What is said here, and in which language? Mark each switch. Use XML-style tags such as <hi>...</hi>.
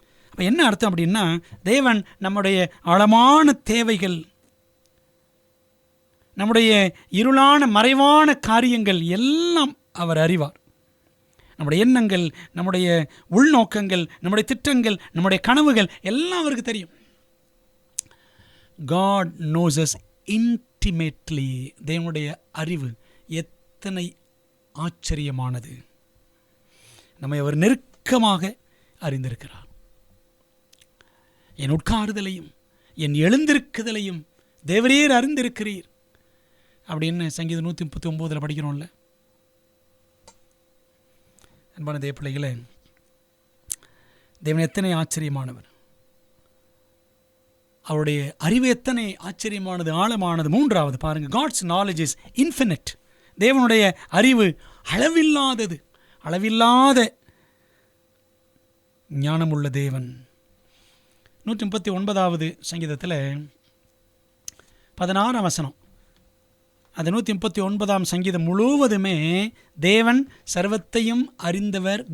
<ta>அப்போ என்ன அர்த்தம் அப்படின்னா, தேவன் நம்முடைய ஆழமான தேவைகள், நம்முடைய இருளான மறைவான காரியங்கள் எல்லாம் அவர் அறிவார். நம்முடைய எண்ணங்கள், நம்முடைய உள்நோக்கங்கள், நம்முடைய திட்டங்கள், நம்முடைய கனவுகள் எல்லாம் அவருக்கு தெரியும்.</ta> <en>God knows us intimately.</en> <ta>தேவனுடைய அறிவு எத்தனை ஆச்சரியமானது. நம்மை அவர் நெருக்கமாக அறிந்திருக்கிறார். என் உட்காருதலையும் என் எழுந்திருக்குதலையும் தேவரீர் அறிந்திருக்கிறீர் அப்படின்னு சங்கீதம் 139 படிக்கிறோம்ல. அன்பான தேவ பிள்ளைகளே, தேவன் எத்தனை ஆச்சரியமானவர், அவருடைய அறிவு எத்தனை ஆச்சரியமானது, ஆழமானது. மூன்றாவது பாருங்க,</ta> <en>God's knowledge is infinite.</en> <ta>தேவனுடைய அறிவு அளவில்லாதது, அளவில்லாத ஞானமுள்ள தேவன். 139வது சங்கீதத்தில் 16ஆம் வசனம், அந்த 139ஆம் சங்கீதம் முழுவதுமே தேவன் சர்வத்தையும் அறிந்தவர்.</ta>